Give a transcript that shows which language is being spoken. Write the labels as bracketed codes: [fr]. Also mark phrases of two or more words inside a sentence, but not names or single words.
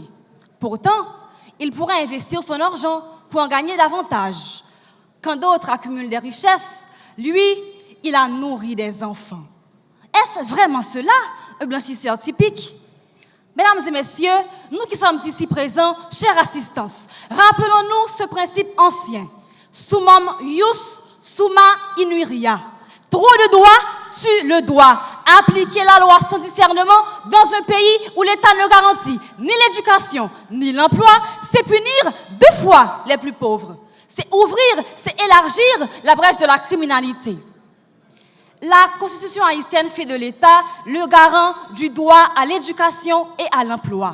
[fr] Pourtant, il pourrait investir son argent pour en gagner davantage. Quand d'autres accumulent des richesses, lui, il a nourri des enfants. Est-ce vraiment cela, un blanchisseur typique? Mesdames et messieurs, nous qui sommes ici présents, chère assistance, rappelons-nous ce principe ancien. [la] Summum ius, summa inuria. [fr] Trop de droit tue le droit. Appliquer la loi sans discernement dans un pays où l'État ne garantit ni l'éducation ni l'emploi, c'est punir 2 fois les plus pauvres. C'est ouvrir, c'est élargir la brèche de la criminalité. La Constitution haïtienne fait de l'État le garant du droit à l'éducation et à l'emploi.